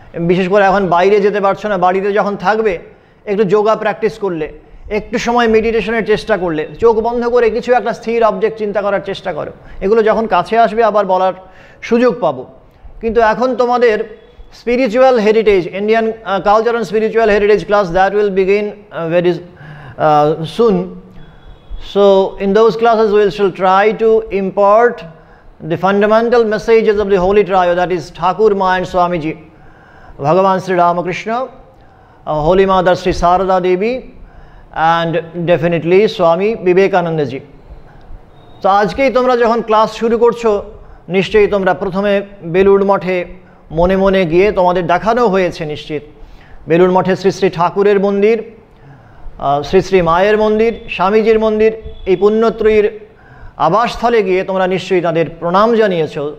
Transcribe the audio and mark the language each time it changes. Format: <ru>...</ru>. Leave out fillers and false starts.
<bn>বিশেষ করে এখন বাইরে যেতে পারছো না, বাড়িতে যখন থাকবে একটু যোগা প্র্যাকটিস করলে, একটু সময় মেডিটেশনের চেষ্টা করলে, চোখ বন্ধ করে কিছু একটা স্থির অবজেক্ট চিন্তা করার চেষ্টা করো। এগুলো যখন কাছে আসবে আবার বলার সুযোগ পাবো। কিন্তু এখন তোমাদের</bn> <en>spiritual heritage, Indian culture and spiritual heritage class that will begin very soon. So in those classes we shall try to impart the fundamental messages of the Holy Trio, that is Thakur Ma and Swamiji, Bhagavan Sri Ramakrishna, Holy Mother Sri Sarada Devi, and definitely Swami Vivekananda Ji.</en> <bn>So আজকেই তোমরা যখন class শুরু করছো, নিশ্চয়ই তোমরা প্রথমে বেলুড় মঠে মনে মনে গিয়ে তোমাদের দেখানো হয়েছে নিশ্চিত বেলুড় মঠে শ্রী শ্রী ঠাকুরের মন্দির, শ্রী শ্রী মায়ের মন্দির, স্বামীজির মন্দির, এই পুণ্যত্রয়ীর আবাসস্থলে গিয়ে তোমরা নিশ্চয়ই তাদের প্রণাম জানিয়েছো।</bn>